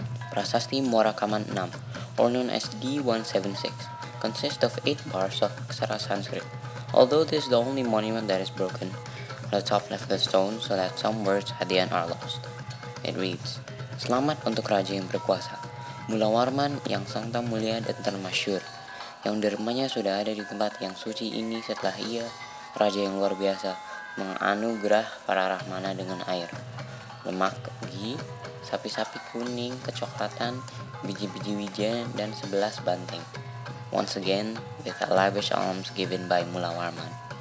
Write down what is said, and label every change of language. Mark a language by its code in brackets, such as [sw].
[en] Prasasti Muara Kaman 6, or known as D176, consists of 8 bars of Aksara Sanskrit, although this is the only monument that is broken on the top left of the stone so that some words at the end are lost. It reads, [id] "Selamat untuk Raja yang berkuasa, Mulawarman yang santa mulia dan termasyur, yang dermanya sudah ada di tempat yang suci ini setelah ia, Raja yang luar biasa, menganugerah para rahmana dengan air, lemak ghee, sapi-sapi kuning, kecoklatan, biji-biji wijen, dan 11 banteng. [en] Once again, with a lavish alms given by Mulawarman."